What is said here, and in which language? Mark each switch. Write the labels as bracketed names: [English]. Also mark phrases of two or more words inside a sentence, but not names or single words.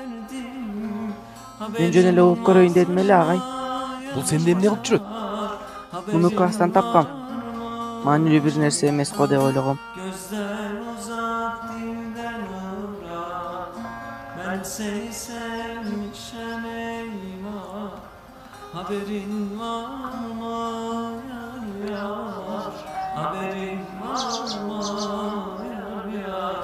[Kyrgyz] Мен жөн эле угуп көрөйүн дедим эле, агай. Бул сенде эмне кылып жүрөт? Муну класстан тапкам. Маанилүү бир нерсе эмес го деп ойлогом. [Turkish] Ben seni sevmişem eyvah. Haberin var mı yar yar? Haberin var mı yar yar?